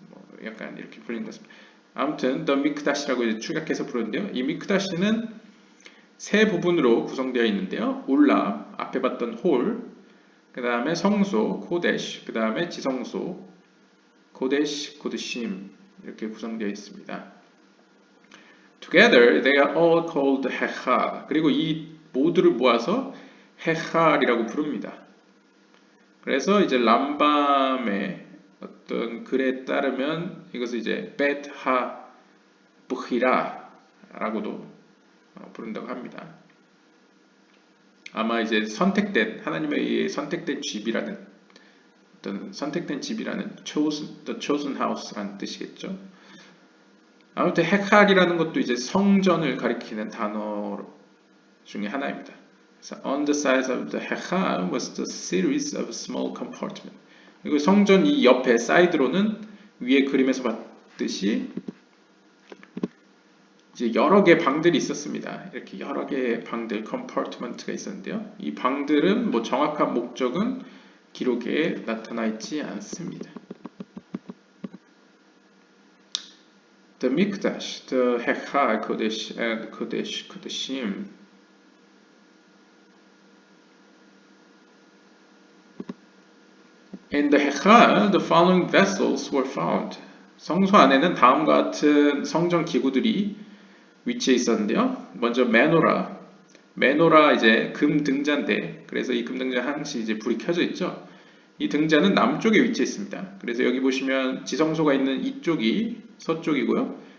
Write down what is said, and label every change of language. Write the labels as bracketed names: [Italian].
[Korean] 뭐 약간 이렇게 불리는 것 같습니다. 아무튼 the mikdash라고 이제 축약해서 부르는데요. 이 mikdash는 세 부분으로 구성되어 있는데요. 울람, 앞에 봤던 홀, 그 다음에 성소, 코데시, 그 다음에 지성소, 코데시, 코드심 이렇게 구성되어 있습니다. [English] Together, they are all called hechal. [Korean] 그리고 이 모두를 모아서 헤칼이라고 부릅니다. 그래서 이제 람밤의 어떤 글에 따르면 이것을 이제 벳하 부히라라고도 부른다고 합니다. 아마 이제 하나님에 의해 선택된 집이라는 어떤 선택된 집이라는 [English] the chosen house [Korean] 라는 뜻이겠죠. 아무튼 헤칼이라는 것도 이제 성전을 가리키는 단어 중에 하나입니다. [English] So on the sides of the hechal was the series of small compartments. [Korean] 그리고 성전 이 옆에 사이드로는 위에 그림에서 봤듯이 이제 여러 개의 방들이 있었습니다. 이렇게 여러 개의 방들, compartment가 있었는데요. 이 방들은 뭐 정확한 목적은 기록에 나타나 있지 않습니다. [English] The Mikdash, the Hechal, Kodesh, and Kodesh, Kodeshim. In the Hechal, the following vessels were found. [Korean] 성소 안에는 다음과 같은 성전 기구들이 위치해 있었는데요. 먼저 메노라 이제 금 등잔대. 그래서 이 금 등잔 항시 이제 불이 켜져 있죠. 이 등잔은 남쪽에 위치했습니다. 그래서 여기 보시면 지성소가 있는 이쪽이 서쪽이고요.